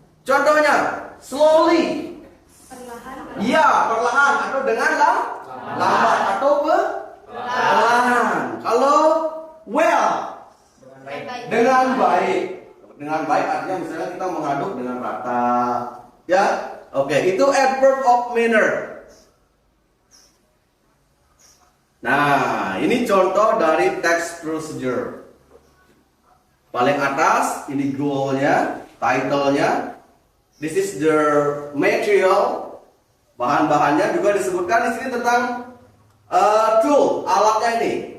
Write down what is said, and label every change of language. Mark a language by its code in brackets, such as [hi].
[id] Contohnya, slowly. Perlahan. Iya, perlahan atau dengan lambat atau perlahan. Kalau well, dengan baik. Dengan baik artinya misalnya kita mengaduk dengan rata. Ya, oke, itu adverb of manner. Nah, ini contoh dari text procedure. Paling atas ini goalnya, title-nya. [en] This is the material. [id] Bahan-bahannya juga disebutkan di sini tentang tool, alatnya ini.